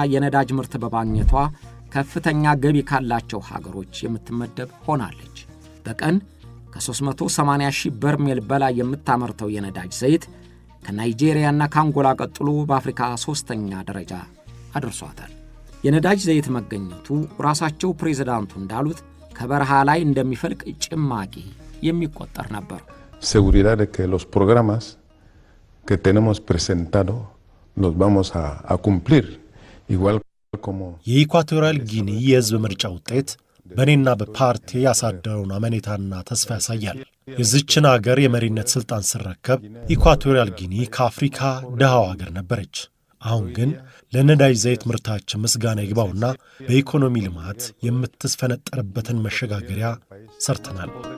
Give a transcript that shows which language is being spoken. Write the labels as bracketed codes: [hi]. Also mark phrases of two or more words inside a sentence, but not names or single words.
[am] የነዳጅ ምርት በማግኘቷ ከፍተኛ ገቢ ካላቸው ሀገሮች የምትመደብ ሆናለች። በቀን ከ380,000 በርሜል በላይ የምታመርተው የነዳጅ ዘይት ከናይጄሪያና ከአንጎላ ቀጥሎ በአፍሪካ 3ኛ ደረጃ አድርሷታል። የነዳጅ ዘይት መገኘቱ ራሳቸው ፕሬዝዳንቱ እንዳሉት ከበረሃ ላይ እንደሚፈልቅ ጭማቂ የሚቆጠር ነበር። [es] Seguridad de que los programas que tenemos presentado los vamos a cumplir igual como [am] የኢኳቶሪያል ጊኒ የሕዝብ ምርጫ ውጤት በእኔና በፓርቲ ያሳደረውን አመኔታና ተስፋ ያሳያል። የዚችን አገር የመሪነት ሥልጣን ስረከብ ኢኳቶሪያል ጊኒ ከአፍሪካ ድሃው አገር ነበረች። አሁን ግን ለነዳጅ ዘይት ምርታችን ምስጋና ይግባውና በኢኮኖሚ ልማት የምትስፈነጠርበትን መሸጋገሪያ ሰርተናል።